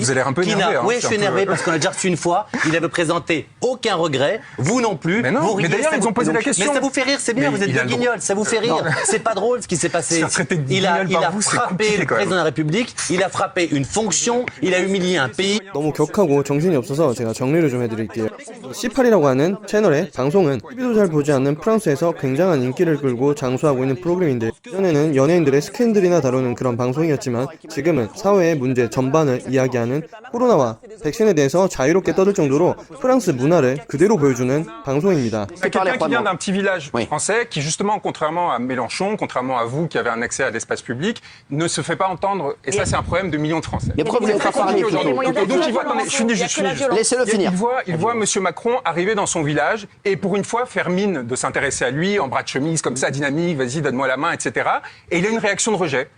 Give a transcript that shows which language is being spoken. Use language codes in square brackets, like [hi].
[fr] Vous avez l'air un peu énervé. Oui, je suis énervé parce qu'on a déjà reçu une fois. Il avait présenté aucun regret. Vous non plus. Mais d'ailleurs, ils ont posé la question. Mais ça vous fait rire, c'est bien. Vous êtes des guignols. Ça vous fait rire. C'est pas drôle ce qui s'est passé. Il a frappé le président de la République. Il a frappé une fonction. Il a humilié un pays. [ko] 너무 격하고 정신이 없어서 제가 정리를 좀 해드릴게요. C8이라고 하는 채널의 방송은 TV도 잘 보지 않는 프랑스에서 굉장한 인기를 끌고 장수하고 있는 프로그램인데 예전에는 연예인들의 스캔들이나 다루는 그런 방송이었지만 지금은 사회의 문제 전반을 이야기하는 코로나와 백신에 대해서 자유롭게 떠들 정도로 프랑스 문화를 그대로 보여주는 방송입니다. [fr] C'est quelqu'un qui vient d'un petit village français qui justement, contrairement à Mélenchon, contrairement à vous qui avez un accès à l'espace public, ne se fait pas entendre. Et ça, c'est un problème de millions de Français. Mais pourquoi vous n'êtes pas parlé aujourd'hui? Donc il voit, attendez, je finis juste. Laissez-le finir. Il voit M. Macron arriver dans son village et pour une fois faire mine de s'intéresser à lui en bras de chemise comme ça, dynamique, vas-y, donne-moi la main, etc. Et il a une réaction de rejet.